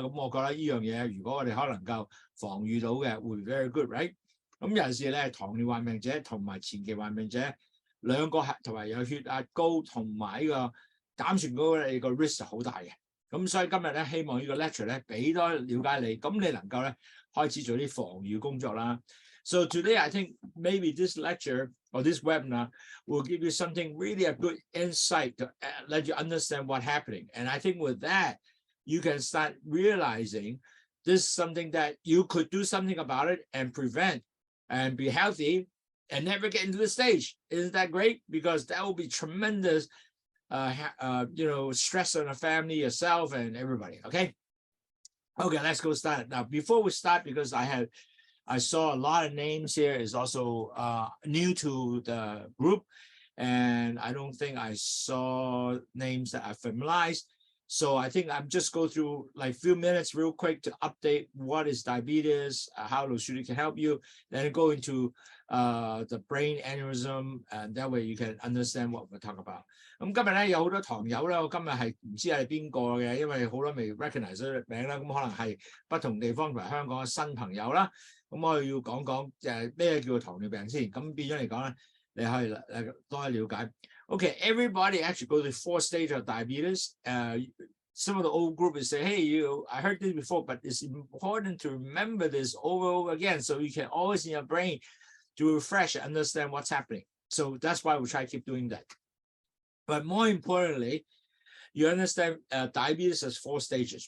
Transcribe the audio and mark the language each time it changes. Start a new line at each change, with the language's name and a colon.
Cantonese: 咁我覺得呢樣嘢，如果我哋可能夠防禦到嘅，會
English: very good，right？
Cantonese: 咁有陣時咧，糖尿患病者同埋前期患病者兩個同埋有血壓高同埋呢個減存高咧，個 risk 好大嘅。咁所以今日咧，希望呢個 lecture 咧俾多了解你，咁你能夠咧開始做啲防禦工作啦。
English: So today I think maybe this lecture or this webinar will give you something really a good insight to let you understand what's happening. And I think with that, you can start realizing this is something that you could do something about it and prevent and be healthy and never get into the stage. Isn't that great? Because that will be tremendous stress on the family, yourself, and everybody. Okay, let's go start. Now, before we start, because I saw a lot of names here is also new to the group, and I don't think I saw names that are familiarized. So I think I'm just go through like few minutes real quick to update what is diabetes, how Lowsutea can help you, then go into the brain aneurysm, and that way you can understand what we're talking about.
Cantonese: 咁今日咧有好多堂友咧，我今日係唔知係邊個嘅，因為好多未 recognize 咗名啦，咁可能係不同地方同埋香港嘅新朋友啦。咁我要講講咩叫做糖尿病先，咁變咗嚟講咧，你可以多啲了解。
English: Okay, everybody actually go to 4 stages of diabetes. Some of the old group is say, hey, I heard this before, but it's important to remember this over and over again so you can always in your brain to refresh and understand what's happening. So that's why we try to keep doing that. But more importantly, you understand diabetes has 4 stages.